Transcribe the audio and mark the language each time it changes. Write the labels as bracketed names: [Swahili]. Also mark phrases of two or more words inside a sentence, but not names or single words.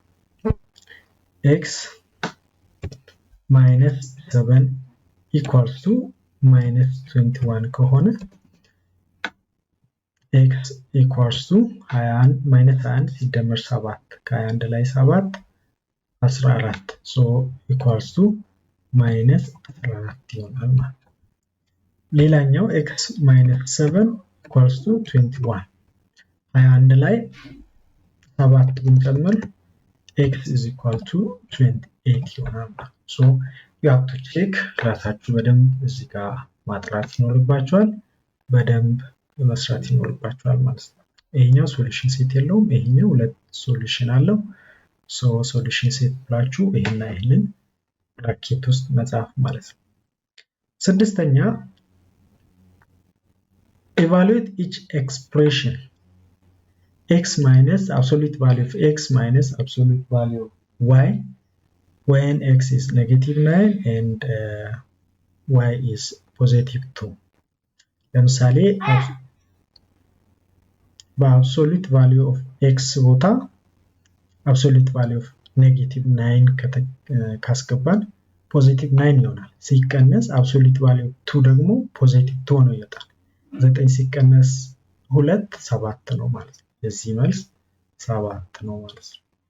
[English] x - 7 equals to -21 ከሆነ x equals to 21 minus 1 [Amharic] ሲደመር 7 ከ21 ላይ 7 14 [English] so equals to minus 14 [Amharic] ይሆናል ማለት ነው። ሌላኛው [English] x minus 7 equals to 21 21 [Amharic] ላይ 7 ብንጨምር x is equal to 28 ይሆናል ማለት ነው። [English] so you have to check [Amharic] ራሳችሁ በደንብ እዚህ ጋር ማጥራት ይኖርባችኋል በደንብ መስራት ይኖርባችኋል ማለት ነው። ይሄኛው [English] solution set [Amharic] የለውም ይሄኛው ሁለት ሶሉሽን አለው so [English] solution set [Amharic] ብላችሁ ይሄና ይሄንን ብራኬት ውስጥ መጻፍ ማለት ነው። ስድስተኛ [English] evaluate each expression x minus absolute value of x minus absolute value of y when x is negative 9 and y is positive 2 ለምሳሌ [Amharic] በአብሶሉት [English] value of x [Amharic] ቦታ [English] absolute value of negative 9 [Amharic] ካስገባን [English] positive 9 [Amharic] ይሆናል ሲቀነስ [English] absolute value of 2 [Amharic] ደግሞ [English] positive 2 [Amharic] ነው ይወጣል 9 ሲቀነስ 2 7 ነው ማለት ነው የዚህ መልስ 7 ነው ማለት ነው።